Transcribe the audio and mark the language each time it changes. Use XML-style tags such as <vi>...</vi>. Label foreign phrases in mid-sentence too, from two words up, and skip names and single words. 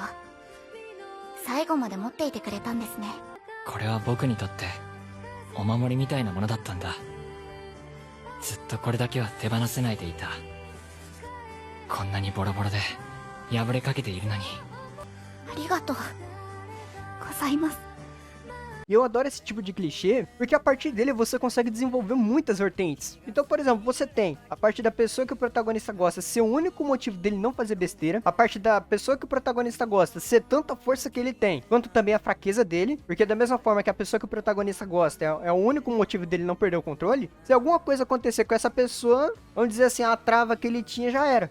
<ja>最後まで持っていてくれたんですね。これは僕にとってお守りみたいなものだったんだ。ずっとこれだけは手放せないでいた。こんなにボロボロで破れかけているのに。ありがとうございます。</ja> <pt>E eu adoro esse tipo de clichê, porque a partir dele você consegue desenvolver muitas vertentes. Então, por exemplo, você tem a parte da pessoa que o protagonista gosta ser o único motivo dele não fazer besteira, a parte da pessoa que o protagonista gosta ser tanta força que ele tem, quanto também a fraqueza dele, porque da mesma forma que a pessoa que o protagonista gosta é o único motivo dele não perder o controle, se alguma coisa acontecer com essa pessoa, vamos dizer assim, a trava que ele tinha já era.</pt>